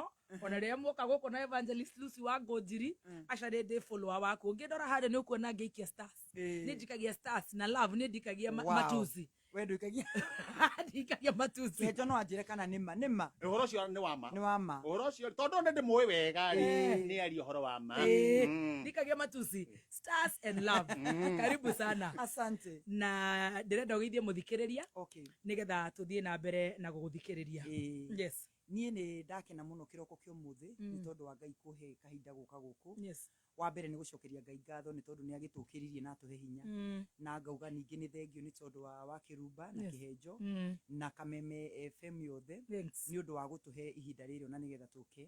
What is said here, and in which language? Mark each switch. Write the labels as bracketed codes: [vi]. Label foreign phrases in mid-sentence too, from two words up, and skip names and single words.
[ki] Ona rĩrĩa muoka gũkũ na Evangelist Lucy wa Ngũnjiri acarĩ ndĩ follower waku. Ũngĩndora harĩa nĩ ũkuona ngĩikia stars. Nĩ njikagia stars na love nĩ ndikagia matusi. We ndikagia ndikagia matusi. Nĩ no anjĩre kana nĩma. Ũhoro ũcio nĩ wama. Nĩ wama. Ũhoro ũcio tondũ nĩ ndĩmũĩ wega nĩ ari ũhoro wama. Ndikagia matusi. [en] Stars and love. [sw] Karibu sana. Asante. [ki] Na ndĩrenda ũgeithie mũthikĩrĩria. Okay. Nĩgetha tũthiĩ na mbere na gũgũthikĩrĩria. Yes. Niĩ nĩ ndakena mũno kĩroko kĩa ũmũthĩ nĩ tondũ wa Ngai kũhe kahinda gũka gũkũ. Yes. Wa mbere nĩ gũcokeria Ngai ngatho nĩ tondũ nĩ agĩtũkĩririe na atũhe hinya. Na ngauga ningĩ nĩ thengio nĩ tondũ wa Kĩrumba na Kĩhenjo na Kameme FM yothe nĩ ũndũ wa gũtũhe ihinda rĩrĩ na nĩgetha tũke.